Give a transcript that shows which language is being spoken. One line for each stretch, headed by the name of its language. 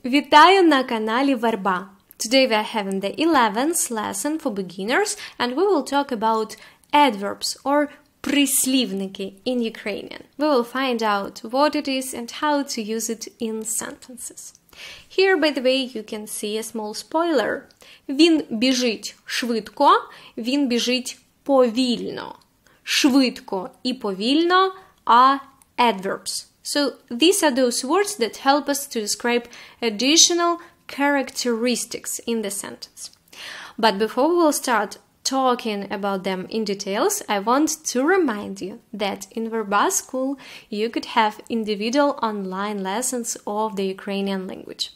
Ukrainian: Вітаю на каналі VERBA.
English: Today we are having the 11th lesson for beginners and we will talk about adverbs or прислівники in Ukrainian. We will find out what it is and how to use it in sentences. Here, by the way, you can see a small spoiler.
Ukrainian: Він біжить швидко, він біжить повільно. Швидко і повільно
English: are adverbs. So these are those words that help us to describe additional characteristics in the sentence. But before we will start talking about them in details, I want to remind you that in VERBA school you could have individual online lessons of the Ukrainian language.